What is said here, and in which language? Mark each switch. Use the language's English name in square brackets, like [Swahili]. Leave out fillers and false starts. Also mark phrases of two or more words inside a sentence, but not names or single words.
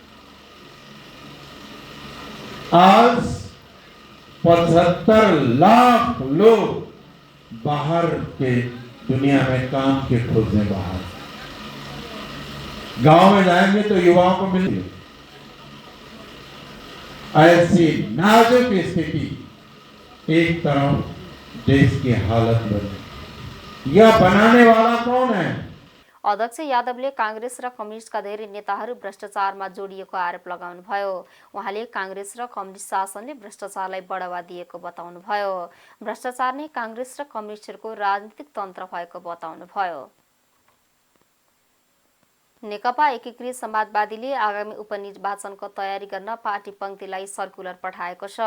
[Hindi] आज 75 लाख लोग बाहर के दुनिया में काम के खोजने बाहर। गांव में जाएंगे तो युवाओं को मिलेंगे। ऐसी नाजुक स्थिति एक तरफ देश की हालत बनी, यह बनाने वाला कौन है? [Nepali] अध्यक्ष यादवले कांग्रेस र कम्युनिस्टका धेरै नेताहरू भ्रष्टाचारमा जोडिएको आरोप लगाउनुभयो। उहाँले कांग्रेस र कम्युनिस्ट शासनले भ्रष्टाचारलाई बढावा दिएको बताउनुभयो। भ्रष्टाचार नै कांग्रेस र कम्युनिस्टहरूको राजनीतिक तन्त्र भएको बताउनुभयो। नेकपा एकीकृत समाजवादीले आगामी उपनिर्वाचनको तयारी गर्न पार्टी पंक्तिलाई सर्कुलर पठाएको छ।